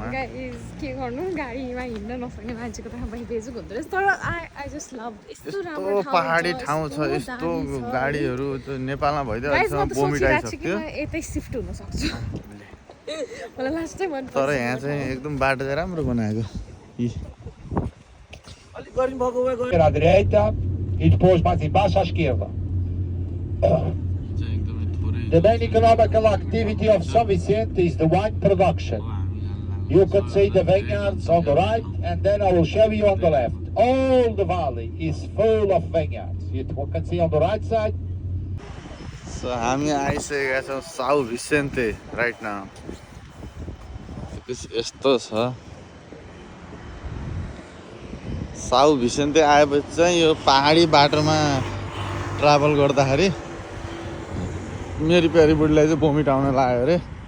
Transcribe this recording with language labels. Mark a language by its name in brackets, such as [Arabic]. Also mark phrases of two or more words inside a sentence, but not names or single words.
[Nepali] के गर्नु, गाडीमा हिँड्न नसक्ने मान्छेको त बेजुक हुँदो रहेछ। तर [English] I just love [Nepali] यस्तो राम्रो पहाडी ठाउँ छ। यस्तो गाडीहरू नेपालमा भइदियो बोमिट आइसक्यो। यतै शिफ्ट हुन सक्छु मलाई लास्ट चाहिँ मन पर्छ। तर यहाँ चाहिँ एकदम बाटो चाहिँ राम्रो बनाएको। [Portuguese] À direita e depois mais embaixo à esquerda. [English] The main economical activity of São Vicente is the wine production. You can see the vineyards on the right, and then I will show you on the left. All the valley is full of vineyards. You can see on the right side. [Nepali] So हामी आइसकेका छौँ साउ भिसेन्ते [English] right now. [Nepali] यस्तो छ साउ भिसेन्ते आएपछि चाहिँ यो पहाडी बाटोमा ट्राभल गर्दाखेरि मेरी प्यारी बुढीलाई चाहिँ भोमिट आउन लाग्यो अरे।